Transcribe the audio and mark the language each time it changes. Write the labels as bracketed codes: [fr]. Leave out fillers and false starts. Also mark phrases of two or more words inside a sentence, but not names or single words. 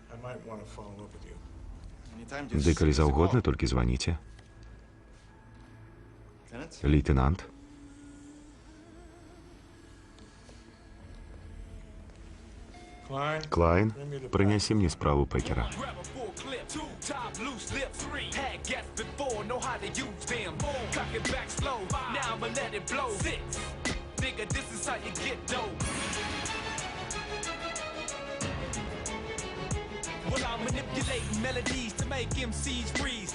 [be] Ды калі заўгодна, толькі званіце. Лейтэнант? Клайн, прынясі мне справу Пекера. [en] Well, I'm manipulating melodies to make MCs freeze.